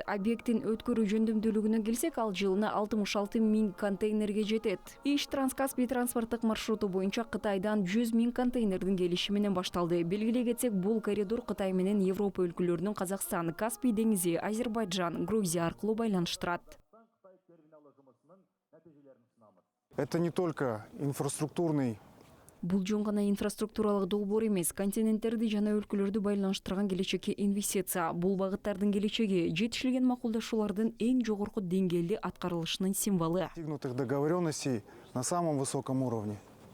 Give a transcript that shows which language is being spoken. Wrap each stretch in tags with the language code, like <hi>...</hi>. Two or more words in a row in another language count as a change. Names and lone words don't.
<ky>Объекттин өткөрүү жөндөмдүүлүгүнө келсек, ал жылына 66 000 контейнерге жетет. Иш Транскаспий транспорттук маршруту боюнча Кытайдан 100 000 контейнердин келиши менен башталды. Белгилей кетсек, бул коридор Кытай менен Европа өлкөлөрүнүн Казакстан, Каспий деңизи, Азербайджан, Грузия аркылуу байланыштырат.</ky> <ru>Это не только инфраструктурный.</ru> <ky>Бул жөн гана инфраструктуралык долбоор эмес, континенттерди жана өлкөлөрдү байланыштырган келечекке инвестиция. Бул багыттардын келечеги жетишилген макулдашуулардын эң жогорку деңгээлде аткарылышынын символу.</ky> <ru>Достигнутых договоренностей на самом высоком уровне.</ru>